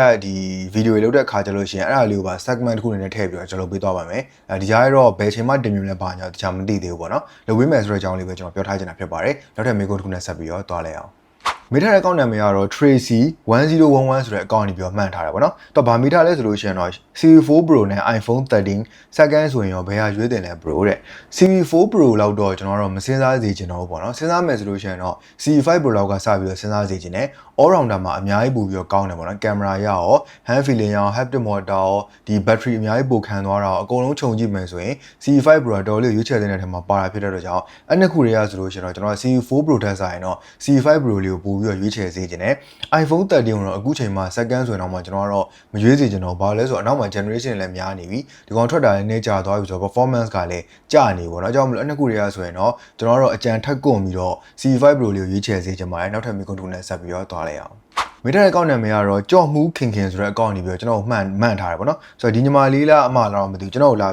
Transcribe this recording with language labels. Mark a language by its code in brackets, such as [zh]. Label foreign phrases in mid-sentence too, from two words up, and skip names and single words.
[my] ဒီဗီဒီယိုတွေလုပ်တဲ့အခါကျလို့ရှိရင်အဲ့ဒါလေးကိုပါ segment တစ်ခုအနေနဲ့ထည့်ပြီးတော့ကျွန်တော်လုပ်ပေးသွားပါမယ်ဒီကြားရတော့ဘယ်ချိန်မှတင်ပြမလဲဘာညာတခြားမသိသေးဘူးပေါ့နော်လုပ်ပေးမယ်ဆိုတဲ့အကြောင်းလေးပဲကျွန်တော်ပြောထားချင်တာဖြစ်ပါတယ်နောက်ထပ်မေးခွန်းတစ်ခုနဲ့ဆက်ပြီးတော့တွားလိုက်အောင်မေးထားတဲ့အကောင့်နာမည်ကတော့ Tracy 1011ဆိုတဲ့အကောင့်နေပြီးတော့မှန်ထားတာပေါ့နော်။တော့ဗာမေးထားလဲဆိုလို့ရှိရင်တော့ CV4 Pro နဲ့ iPhone 13 second ဆိုရင်ရောဘယ်ဟာရွေးတင်လဲ Pro တဲ့ CV4 Pro လောက်တော့ကျွန်တော်တို့မစဉ်းစားစေချင်တော့ဘူးပေါ့နော်။စဉ်းစားမယ်ဆိုလို့ရှိရင်တော့ CV5 Pro လောက်ကစပြီးတော့စဉ်းစားစေချင်တယ်။ [en] all rounder [my] မှာအများကြီးပို့ ပြီးတော့ကောင်းတယ်ပေါ့နော်။ကင်မရာရရော [en] hand feeling [my] ရော [en] haptic motor [my] ရောဒီ battery အများကြီးပိုခံသွားတာရောအကုန်လုံးခြုံကြည့်မယ်ဆိုရင် CV5 Pro ကတော်လေးရွေးချယ်တဲ့ထဲမှာပါတာဖြစ်တဲ့အတွက်ကြောင့် အဲ့နှစ်ခုတွေကဆိုလို့ရှိရင်တော့ကျွန်တော် CV4 Pro ထက်စာရင်တော့ CV5 Pro လေးကိုပို့ပြီးတော့ရွေးချယ်စေချင်တယ် iPhone 13ကိုတော့အခုချိန်မှာ second ဆိုရင်တော့ကျွန်တော်ကတော့မရွေးစေချင်တော့ဘာလဲဆိုတော့အနောက်မှာ generation လည်းများနေပြီဒီကောင်ထွက်တာလည်းနေကြသွားပြီဆိုတော့ performance ကလည်းကျနေပေါ့နော်အကြောင်းမလို့အနှစ်ခုတွေကဆိုရင်တော့ကျွန်တော်ကတော့အကြံထက်ကွန်ပြီးတော့ CV5 Pro လေးကိုရွေးချယ်စေချင်ပါတယ်နောက်ထပ်မိကွန်းတစ်ခုနဲ့ဆက်ပြီးတော့သွားလိုက်အောင်မိထားတဲ့အကောင့်နာမည်ကတော့ကြော့မှုခင်ခင်ဆိုတဲ့အကောင့်နေပြီးတော့ကျွန်တော်မှန်ထားတယ်ပေါ့နော်ဆိုတော့ဒီညီမလေးလားအမလားတော့မသိဘူးကျွန်တော်လာ